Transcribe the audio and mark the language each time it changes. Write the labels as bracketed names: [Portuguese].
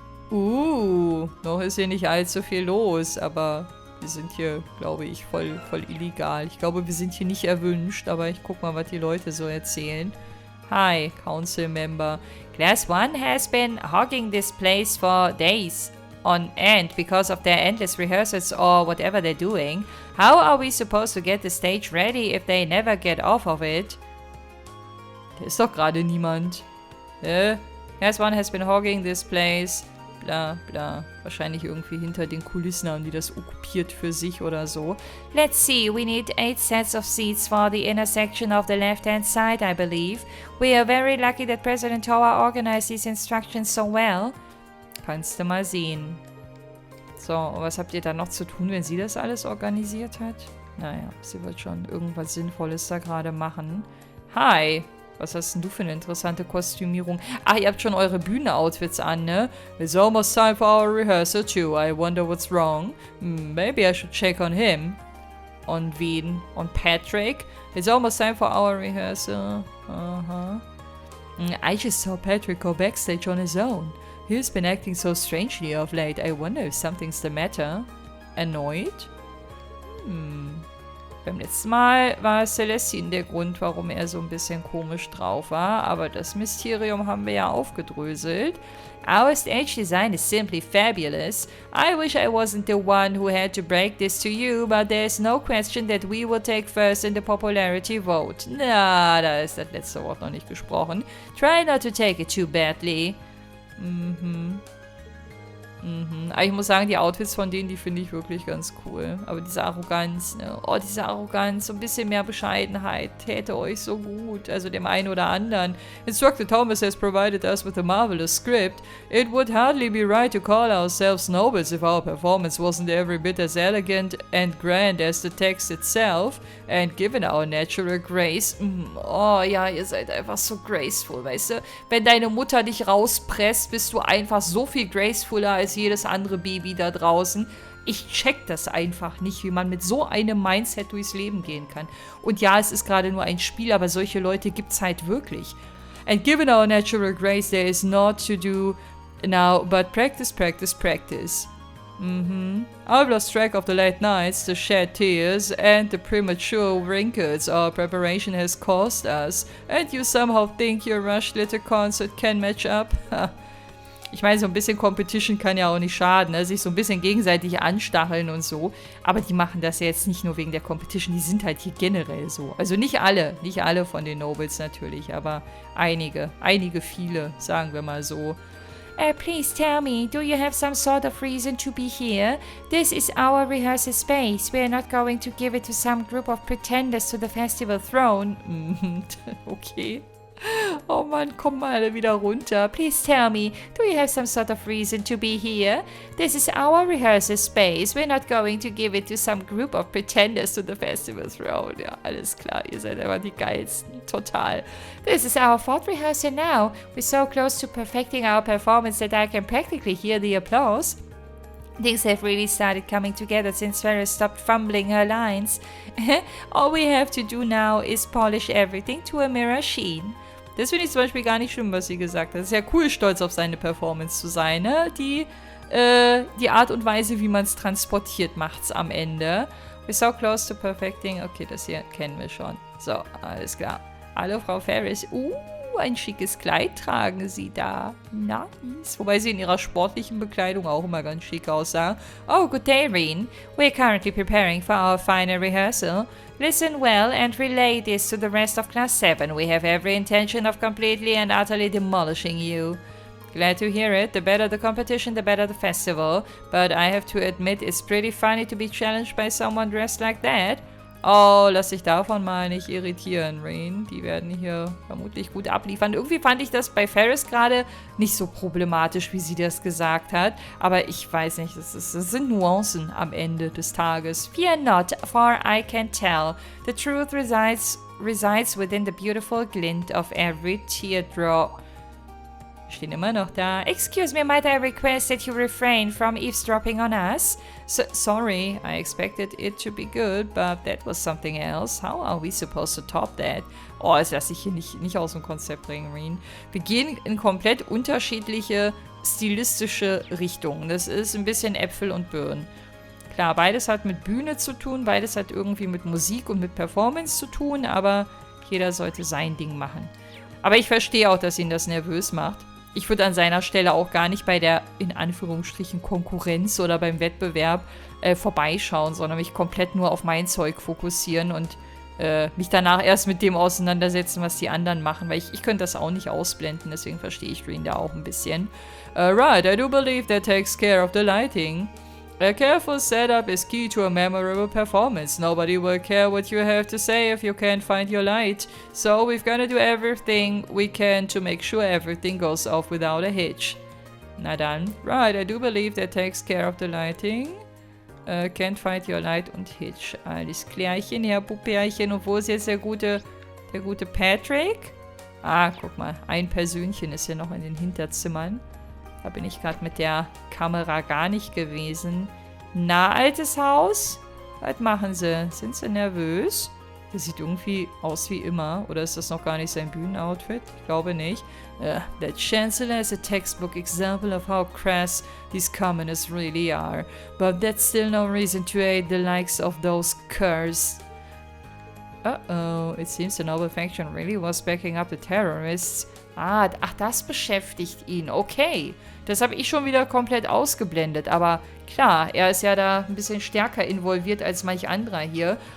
[German] Noch ist hier nicht allzu viel los, aber wir sind hier, glaube ich, voll illegal. Ich glaube, wir sind hier nicht erwünscht, aber ich guck mal, was die Leute so erzählen. [English] Hi, Council Member. Class 1 has been hogging this place for days on end because of their endless rehearsals or whatever they're doing. How are we supposed to get the stage ready if they never get off of it? [German] Da ist doch gerade niemand. [English] Class 1 has been hogging this place. Bla, bla. [German] Wahrscheinlich irgendwie hinter den Kulissen haben die das okkupiert für sich oder so. [English] Let's see, we need 8 sets of seats for the intersection of the left-hand side, I believe. We are very lucky that President Towa organized these instructions so well. [German] Kannst du mal sehen. So, und was habt ihr da noch zu tun, wenn sie das alles organisiert hat? Naja, sie wird schon irgendwas Sinnvolles da gerade machen. Hi! Was hast denn du für eine interessante Kostümierung? Ach, ihr habt schon eure Bühnenoutfits an, ne? [English] It's almost time for our rehearsal too. I wonder what's wrong. Maybe I should check on him. On [German] wen? [English] On Patrick? It's almost time for our rehearsal. I just saw Patrick go backstage on his own. He's been acting so strangely of late. I wonder if something's the matter. Annoyed? [German] Beim letzten Mal war Celestine der Grund, warum er so ein bisschen komisch drauf war, aber das Mysterium haben wir ja aufgedröselt. [English] Our stage design is simply fabulous. I wish I wasn't the one who had to break this to you, but there's no question that we will take first in the popularity vote. [German] Na, da ist das letzte Wort noch nicht gesprochen. [English] Try not to take it too badly. [German] Aber ich muss sagen, die Outfits von denen, die finde ich wirklich ganz cool. Aber diese Arroganz, ne? Oh, diese Arroganz, so ein bisschen mehr Bescheidenheit täte euch so gut. Also dem einen oder anderen. [English] Instructor Thomas has provided us with a marvelous script. It would hardly be right to call ourselves nobles if our performance wasn't every bit as elegant and grand as the text itself. And given our natural grace. [German] Oh ja, ihr seid einfach so graceful, weißt du? Wenn deine Mutter dich rauspresst, bist du einfach so viel gracefuller als jedes andere Baby da draußen. Ich check das einfach nicht, wie man mit so einem Mindset durchs Leben gehen kann. Und ja, es ist gerade nur ein Spiel, aber solche Leute gibt's halt wirklich. [English] And given our natural grace, there is not to do now but practice, practice, practice. I've lost track of the late nights, the shed tears, and the premature wrinkles our preparation has caused us. And you somehow think your rushed little concert can match up? [German] Ich meine, so ein bisschen Competition kann ja auch nicht schaden, ne? Sich so ein bisschen gegenseitig anstacheln und so. Aber die machen das ja jetzt nicht nur wegen der Competition, die sind halt hier generell so. Also nicht alle von den Nobles natürlich, aber einige, viele, sagen wir mal so. [English] Please tell me, do you have some sort of reason to be here? This is our rehearsal space. We are not going to give it to some group of pretenders to the festival throne. Okay. [German] Oh Mann, komm mal alle wieder runter. [English] Please tell me, do you have some sort of reason to be here? This is our rehearsal space. We're not going to give it to some group of pretenders to the festival throne. [German] Ja, alles klar, ihr seid einfach die geilsten. Total. [English] This is our fourth rehearsal now. We're so close to perfecting our performance that I can practically hear the applause. Things have really started coming together since Farah stopped fumbling her lines. All we have to do now is polish everything to a mirror sheen. [German] Das finde ich zum Beispiel gar nicht schlimm, was sie gesagt hat. Es ist ja cool, stolz auf seine Performance zu sein, ne? Die Art und Weise, wie man es transportiert, macht's am Ende. [English] We're so close to perfecting. [German] Okay, das hier kennen wir schon. So, alles klar. Hallo, Frau Ferris. Ein schickes Kleid tragen sie da. Nice. Wobei sie in ihrer sportlichen Bekleidung auch immer ganz schick aussah. [English] Oh, good day, Reen. We're currently preparing for our final rehearsal. Listen well and relay this to the rest of Class 7. We have every intention of completely and utterly demolishing you. Glad to hear it. The better the competition, the better the festival. But I have to admit, it's pretty funny to be challenged by someone dressed like that. [German] Oh, lass dich davon mal nicht irritieren, Rain. Die werden hier vermutlich gut abliefern. Irgendwie fand ich das bei Ferris gerade nicht so problematisch, wie sie das gesagt hat. Aber ich weiß nicht, das sind Nuancen am Ende des Tages. [English] Fear not, for I can tell. The truth resides within the beautiful glint of every teardrop. [German] Stehen immer noch da. [English] Excuse me, might I request that you refrain from eavesdropping on us? Sorry, I expected it to be good, but that was something else. How are we supposed to top that? [German] Oh, das lasse ich hier nicht aus dem Konzept bringen, Reen. Wir gehen in komplett unterschiedliche stilistische Richtungen. Das ist ein bisschen Äpfel und Birnen. Klar, beides hat mit Bühne zu tun, beides hat irgendwie mit Musik und mit Performance zu tun, aber jeder sollte sein Ding machen. Aber ich verstehe auch, dass ihn das nervös macht. Ich würde an seiner Stelle auch gar nicht bei der, in Anführungsstrichen, Konkurrenz oder beim Wettbewerb vorbeischauen, sondern mich komplett nur auf mein Zeug fokussieren und mich danach erst mit dem auseinandersetzen, was die anderen machen, weil ich könnte das auch nicht ausblenden, deswegen verstehe ich Green da auch ein bisschen. [English] Right, I do believe that takes care of the lighting. A careful setup is key to a memorable performance. Nobody will care what you have to say if you can't find your light. So we've got to do everything we can to make sure everything goes off without a hitch. [German] Na dann. [English] Right, I do believe that takes care of the lighting. Can't find your light [German] und Hitch. Alles klärchen, ja, Puppärchen. Und wo ist jetzt der gute Patrick? Ah, guck mal. Ein Persönchen ist ja noch in den Hinterzimmern. Da bin ich gerade mit der Kamera gar nicht gewesen. Na, altes Haus? Was machen sie? Sind sie nervös? Das sieht irgendwie aus wie immer. Oder ist das noch gar nicht sein Bühnenoutfit? Ich glaube nicht. [English] That Chancellor is a textbook example of how crass these commoners really are. But that's still no reason to aid the likes of those curs. Uh-oh, it seems the noble faction really was backing up the terrorists. [German] Ah, ach, das beschäftigt ihn. Okay. Das habe ich schon wieder komplett ausgeblendet. Aber klar, er ist ja da ein bisschen stärker involviert als manch anderer hier.